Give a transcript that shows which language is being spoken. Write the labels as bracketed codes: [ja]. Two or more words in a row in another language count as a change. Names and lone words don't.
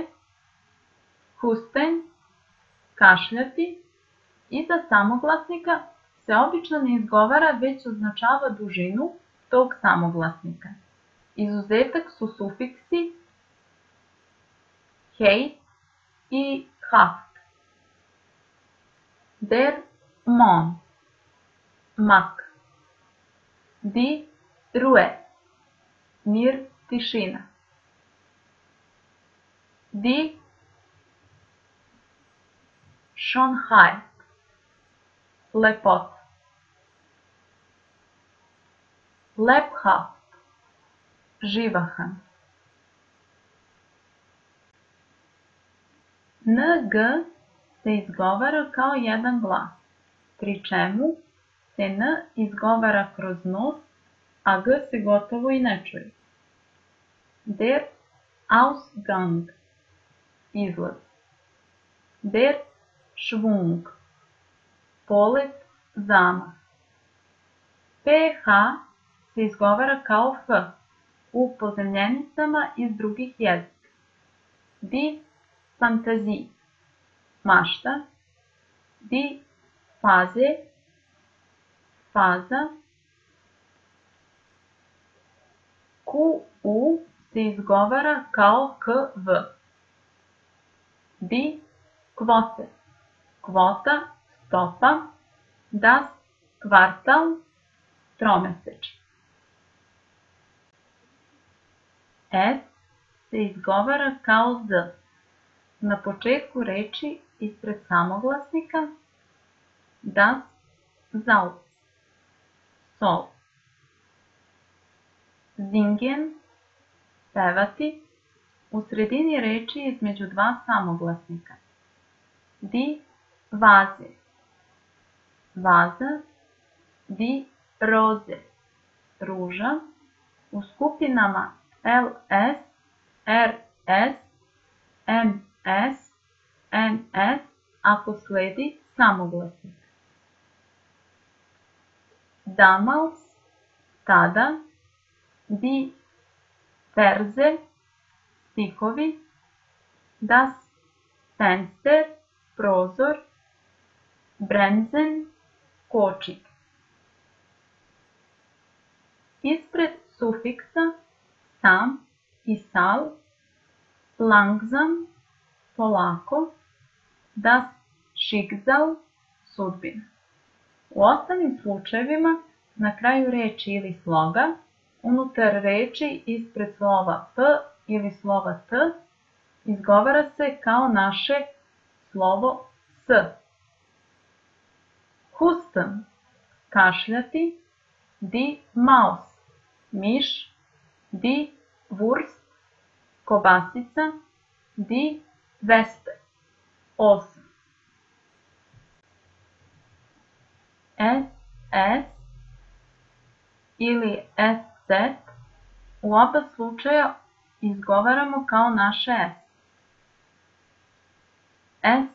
[de] Husten, kašljati. [sr] Iza samoglasnika se obično ne izgovara, već označava dužinu tog samoglasnika. Izuzetak su sufiksi heit i haft. [de] Der Mond, mak. Die Ruhe, [sr] mir, tišina. [de] Die Schönheit, [sr] lepota. [de] Lebhaft, živahan. [sr] NG se izgovara kao jedan glas, pri čemu se N izgovara kroz nos, a G se gotovo i ne čuje. [de] Der Ausgang, izlaz. Der Schwung, [sr] polet, zamah. PH se izgovara kao F u pozemljenicama iz drugih jezika. [de] Die Fantasie, mašta. Die Phase, [sr] faza. QU se izgovara kao KV. [de] Die Quote, [sr] kvota, stopa. [de] Das Quartal, [sr] tromesečje. S se izgovara kao Z. Na početku reči ispred samoglasnika [de] das Salz, [sr] sol. [de] Singen, [sr] pevati, u sredini reči između dva samoglasnika. [de] Die Vase, vaza. Die Rose, [sr] ruža, u skupinama LS, RS, MS, NS, ako sledi samoglasnik. [de] Damals, tada. Die Verse, stihovi. Das Fenster, [sr] prozor. [de] Bremsen, kočik. [sr] Ispred sufiksa sam i sal, langsam, polako, [de] das Schicksal, [sr] sudbina. U ostalim slučajevima na kraju reči ili sloga, unutar reči ispred slova P ili slova T, izgovara se kao naše slovo S. [de] Husten, kašljati. Die Maus, miš. Die Wurst, kobasica. Die Wespe, osa. [sr] SS ili SZ u oba slučaja izgovaramo kao naše S.